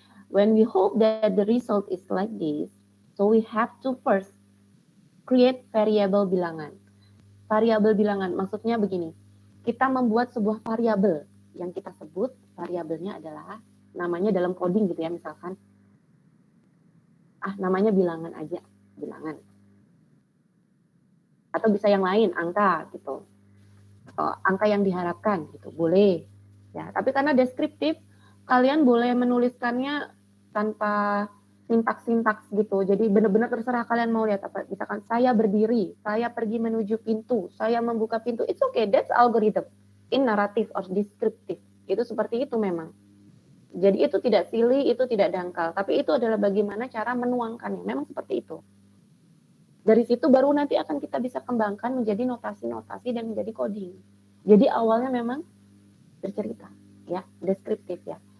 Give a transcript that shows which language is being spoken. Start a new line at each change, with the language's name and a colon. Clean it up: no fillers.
English: When we hope that the result is like this, so we have to first create variable bilangan.
Indonesian: Variabel bilangan maksudnya begini. Kita membuat sebuah variabel yang kita sebut variabelnya adalah namanya dalam coding gitu ya, misalkan namanya bilangan aja, bilangan. Atau bisa yang lain, angka gitu. Atau angka yang diharapkan gitu, boleh. Ya, tapi karena deskriptif, kalian boleh menuliskannya tanpa sintaks-sintaks gitu. Jadi benar-benar terserah kalian mau lihat apa. Misalkan saya berdiri, saya pergi menuju pintu, saya membuka pintu.
English: It's okay, that's algorithm. In narrative or descriptive.
Indonesian: Itu seperti itu memang. Jadi itu tidak silly, itu tidak dangkal. Tapi itu adalah bagaimana cara menuangkannya. Memang seperti itu. Dari situ baru nanti akan kita bisa kembangkan menjadi notasi-notasi dan menjadi coding. Jadi awalnya memang bercerita, ya, deskriptif ya.